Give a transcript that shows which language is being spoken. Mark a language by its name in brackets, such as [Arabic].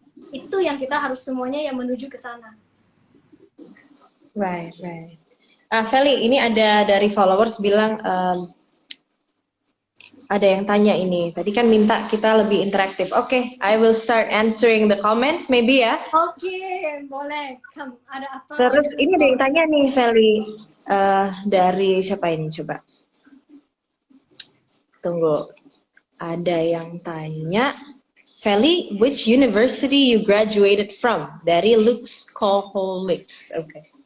[Indonesian] Itu yang kita harus semuanya yang menuju ke sana. [English] Right. [Indonesian] Feli, ini ada dari followers bilang Ada yang tanya ini. Tadi kan minta kita lebih interaktif. [English] Oke, I will start answering the comments maybe [Indonesian] ya. Oke, boleh. Kamu ada apa? Terus ini ada yang tanya nih, Feli. Dari siapa ini? Coba. Tunggu. Ada yang tanya, [English] Feli, which university you graduated from? [Indonesian] Dari Lux Koholics. Oke.